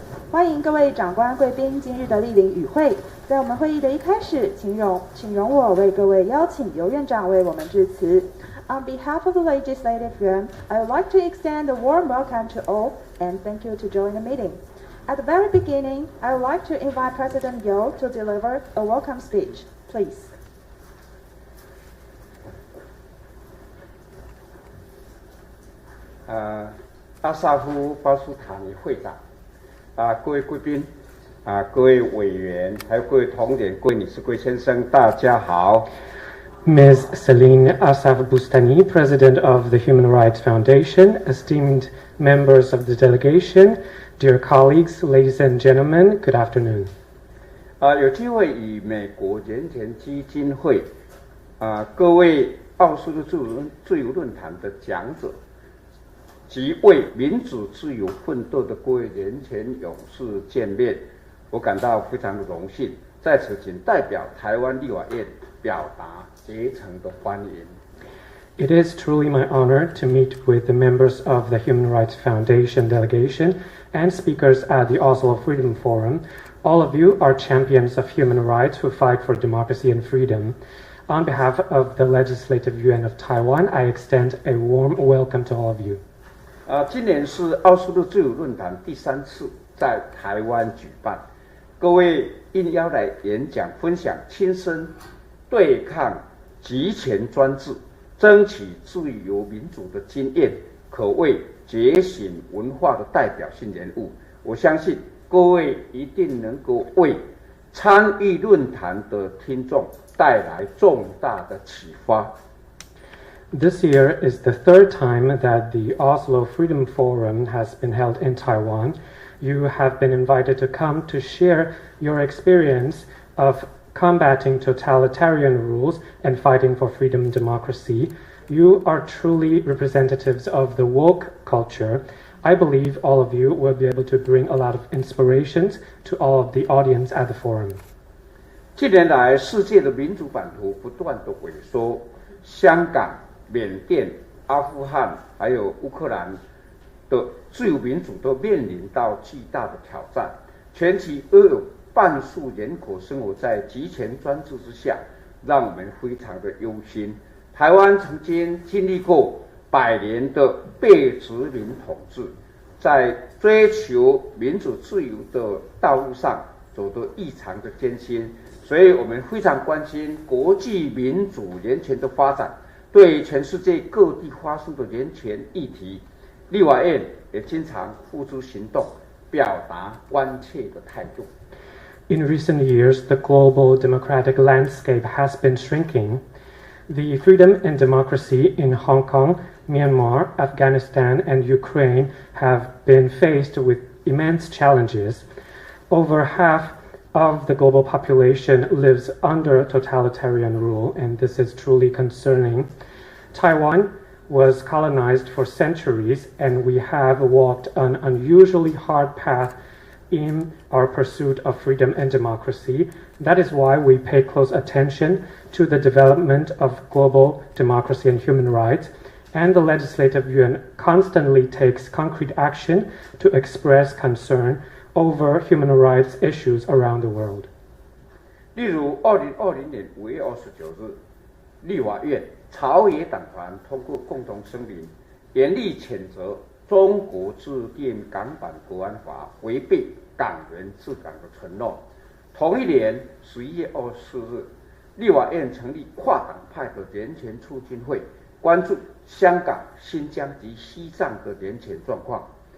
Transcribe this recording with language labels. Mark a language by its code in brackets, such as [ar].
[zh] 欢迎各位长官、贵宾今日的莅临与会。在我们会议的一开始，请容我为各位邀请尤院长为我们致辞。 [en] On behalf of the Legislative Yuan, I would like to extend a warm welcome to all and thank you to join the meeting. At the very beginning, I would like to invite President Yo to deliver a welcome speech, please. [zh] 阿萨夫巴苏塔尼会长，各位贵宾，各位委员，还有各位同仁、各位女士、各位先生，大家好。 [en] Ms. Celine Asaf Bustani, President of the Human Rights Foundation, esteemed members of the delegation, dear colleagues, ladies and gentlemen, good afternoon. [zh] 有机会与美国人权基金会各位奥斯陆自由论坛的讲者及为民主自由奋斗的各位人权勇士见面，我感到非常的荣幸。在此，仅代表台湾立法院表达竭诚的欢迎。 [en] It is truly my honor to meet with the members of the Human Rights Foundation delegation and speakers at the Oslo Freedom Forum. All of you are champions of human rights who fight for democracy and freedom. On behalf of the Legislative Yuan of Taiwan, I extend a warm welcome to all of you. [zh] 今年是奥斯陆自由论坛第3次在台湾举办，各位应邀来演讲分享亲身对抗集权专制、争取自由民主的经验，可谓觉醒文化的代表性人物。我相信各位一定能够为参与论坛的听众带来重大的启发。 [en] This year is the third time that the Oslo Freedom Forum has been held in Taiwan. You have been invited to come to share your experience of combating totalitarian rules and fighting for freedom and democracy. You are truly representatives of the woke culture. I believe all of you will be able to bring a lot of inspirations to all of the audience at the forum. [zh] 近年来，世界的民主版图不断的萎缩，香港、缅甸、阿富汗还有乌克兰的自由民主都面临到巨大的挑战。全球约有半数人口生活在集权专制之下，让我们非常的忧心。台湾曾经经历过100年的被殖民统治，在追求民主自由的道路上走得异常的艰辛，所以我们非常关心国际民主人权的发展，对全世界各地发生的人权议题，立法院也经常付诸行动，表达关切的态度。 [en] In recent years, the global democratic landscape has been shrinking. The freedom and democracy in Hong Kong, Myanmar, Afghanistan, and Ukraine have been faced with immense challenges. Over half of the global population lives under totalitarian rule, and this is truly concerning. Taiwan was colonized for centuries, and we have walked an unusually hard path in our pursuit of freedom and democracy. That is why we pay close attention to the development of global democracy and human rights, and the Legislative Yuan constantly takes concrete action to express concern over human rights issues around the world. [zh] 例如，2020年5月29日，立法院朝野党团通过共同声明，严厉谴责中国制定港版国安法违背港人治港的承诺。同一年11月24日，立法院成立跨党派的人权促进会，关注香港、新疆及西藏的人权状况。